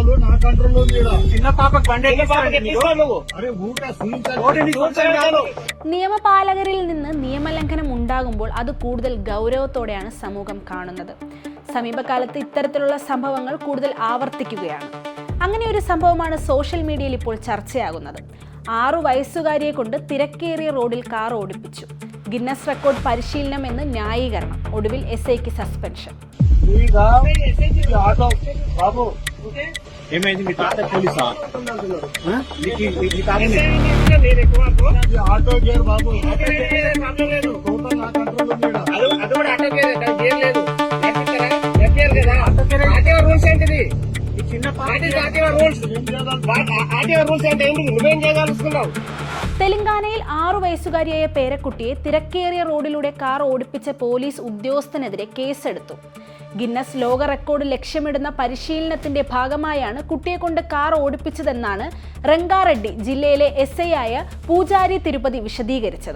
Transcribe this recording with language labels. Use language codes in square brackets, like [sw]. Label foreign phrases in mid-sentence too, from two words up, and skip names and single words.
[te] నా కంట్రోల్లో ఉంది. చిన్న పాపకు బండి [ml] നിയമപാലകരിൽ നിന്ന് നിയമലംഘനം ഉണ്ടാകുമ്പോൾ അത് കൂടുതൽ ഗൗരവത്തോടെയാണ് സമൂഹം കാണുന്നത്. സമീപകാലത്ത് ഇത്തരത്തിലുള്ള സംഭവങ്ങൾ കൂടുതൽ ആവർത്തിക്കുകയാണ്. അങ്ങനെ ഒരു സംഭവമാണ് സോഷ്യൽ മീഡിയയിൽ ഇപ്പോൾ ചർച്ചയാകുന്നത്. 6 വയസ്സുകാരിയെ കൊണ്ട് തിരക്കേറിയ റോഡിൽ കാർ ഓടിപ്പിച്ചു. ഗിന്നസ് റെക്കോർഡ് പരിശീലനം എന്ന് ന്യായീകരണം. ഒടുവിൽ SIക്ക് സസ്പെൻഷൻ. [te] ఏమైంది మీ తాత పోలీసా ఆటో గేర్ బాబు టోటల్ నా కంట్రోల్ ఉంది. అది కూడా ఆటో గేర్ లేదు. రూల్స్ ఏంటిది? రూల్స్ ఏంటి? నువ్వేం చేయదలుచుకున్నావు? [ml] തെലങ്കാനയിൽ 6 വയസ്സുകാരിയായ പേരക്കുട്ടിയെ തിരക്കേറിയ റോഡിലൂടെ കാർ ഓടിപ്പിച്ച പോലീസ് ഉദ്യോഗസ്ഥനെതിരെ കേസെടുത്തു. ഗിന്നസ് ലോക റെക്കോർഡ് ലക്ഷ്യമിടുന്ന പരിശീലനത്തിന്റെ ഭാഗമായാണ് കുട്ടിയെ കൊണ്ട് കാർ ഓടിപ്പിച്ചതെന്നാണ് റംഗാറെഡ്ഡി ജില്ലയിലെ SI ആയ പൂജാരി തിരുപ്പതി വിശദീകരിച്ചത്.